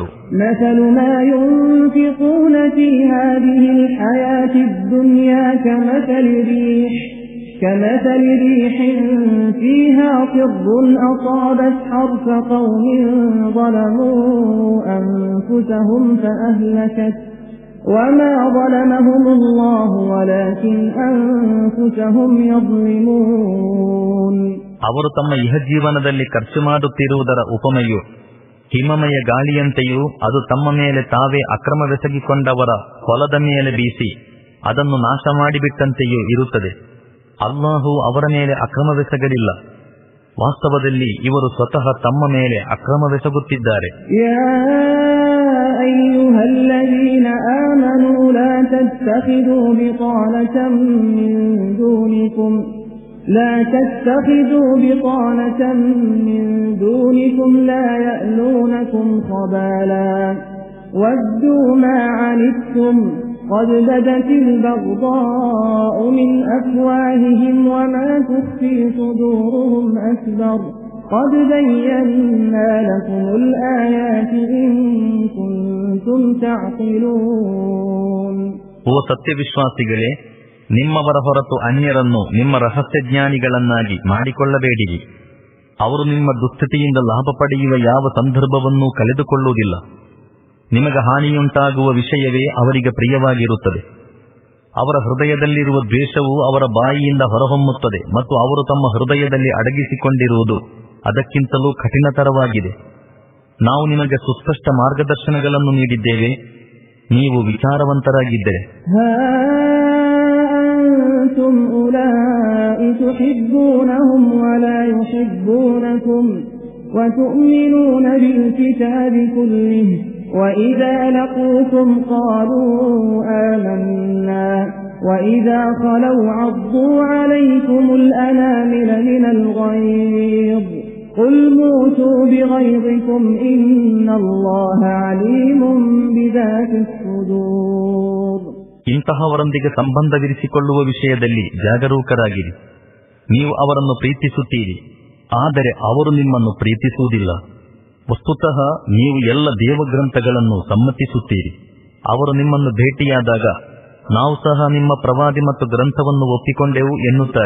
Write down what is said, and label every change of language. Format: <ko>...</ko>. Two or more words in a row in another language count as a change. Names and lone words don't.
<ar>مثل ما ينفقون في هذه الحياة الدنيا كمثل ريح فيها صر أصابت حرث قوم ظلموا أنفسهم فأهلكته وما ظلمهم الله ولكن أنفسهم يظلمون.</ar> <kn>ಅವರು ತಮ್ಮ ಇಹಜೀವನದಲ್ಲಿ ಖರ್ಚು ಮಾಡುತ್ತಿರುವುದರ ಉಪಮೆಯು ಹಿಮಮಯ ಗಾಳಿಯಂತೆಯೂ ಅದು ತಮ್ಮ ಮೇಲೆ ತಾವೇ ಅಕ್ರಮವೆಸಗಿಕೊಂಡವರ ಹೊಲದ ಮೇಲೆ ಬೀಸಿ ಅದನ್ನು ನಾಶ ಮಾಡಿಬಿಟ್ಟಂತೆಯೂ ಇರುತ್ತದೆ. ಅಲ್ಲಾಹು ಅವರ ಮೇಲೆ ಅಕ್ರಮವೆಸಗಲಿಲ್ಲ, ವಾಸ್ತವದಲ್ಲಿ ಇವರು ಸ್ವತಃ ತಮ್ಮ ಮೇಲೆ ಅಕ್ರಮವೆಸಗುತ್ತಿದ್ದಾರೆ.</kn> <ar>يا أيها الذين آمنوا لا تتخذوا بطانة من دونكم لا يألونكم خبالا ودوا ما عنتم قد بدت البغضاء من أفواههم وما تخفي صدورهم أكبر قد بينا لكم الآيات إن كنتم تعقلون.</ar> <kn>ಓ ಸತ್ಯವಿಶ್ವಾಸಿಗಳೇ, ನಿಮ್ಮವರ ಹೊರತು ಅನ್ಯರನ್ನು ನಿಮ್ಮ ರಹಸ್ಯ ಜ್ಞಾನಿಗಳನ್ನಾಗಿ ಮಾಡಿಕೊಳ್ಳಬೇಡಿರಿ. ಅವರು ನಿಮ್ಮ ದುಸ್ಥಿತಿಯಿಂದ ಲಾಭ ಪಡೆಯುವ ಯಾವ ಸಂದರ್ಭವನ್ನೂ ಕಳೆದುಕೊಳ್ಳುವುದಿಲ್ಲ. ನಿಮಗೆ ಹಾನಿಯುಂಟಾಗುವ ವಿಷಯವೇ ಅವರಿಗೆ ಪ್ರಿಯವಾಗಿರುತ್ತದೆ. ಅವರ ಹೃದಯದಲ್ಲಿರುವ ದ್ವೇಷವು ಅವರ ಬಾಯಿಯಿಂದ ಹೊರಹೊಮ್ಮುತ್ತದೆ ಮತ್ತು ಅವರು ತಮ್ಮ ಹೃದಯದಲ್ಲಿ ಅಡಗಿಸಿಕೊಂಡಿರುವುದು ಅದಕ್ಕಿಂತಲೂ ಕಠಿಣತರವಾಗಿದೆ. ನಾವು ನಿಮಗೆ ಸುಸ್ಪಷ್ಟ ಮಾರ್ಗದರ್ಶನಗಳನ್ನು ನೀಡಿದ್ದೇವೆ, ನೀವು ವಿಚಾರವಂತರಾಗಿದ್ದರೆ.</kn> <ar>وَإِذَا لَقُوكُمْ قَالُوا آمَنَّا وَإِذَا خَلَوْا عَضُّوا عَلَيْكُمُ الْأَنَامِلَ مِنَ الْغَيْظِ قُلْ مُوتُوا بِغَيْظِكُمْ إِنَّ اللَّهَ عَلِيمٌ بِذَاتِ الصُّدُورِ.</ar> <kn>ಇಂತಹವರೊಂದಿಗೆ ಸಂಬಂಧವಿರಿಸಿಕೊಳ್ಳುವ ವಿಷಯದಲ್ಲಿ ಜಾಗರೂಕರಾಗಿರಿ. ನೀವು ಅವರನ್ನು ಪ್ರೀತಿಸುತ್ತೀರಿ, ಆದರೆ ಅವರು ನಿಮ್ಮನ್ನು ಪ್ರೀತಿಸುವುದಿಲ್ಲ. ವಸ್ತುತಃ ನೀವು ಎಲ್ಲ ದೇವಗ್ರಂಥಗಳನ್ನು ಸಮ್ಮತಿಸುತ್ತೀರಿ. ಅವರು ನಿಮ್ಮನ್ನು ಭೇಟಿಯಾದಾಗ ನಾವು ಸಹ ನಿಮ್ಮ ಪ್ರವಾದಿ ಮತ್ತು ಗ್ರಂಥವನ್ನು ಒಪ್ಪಿಕೊಂಡೆವು ಎನ್ನುತ್ತಾರೆ.</kn>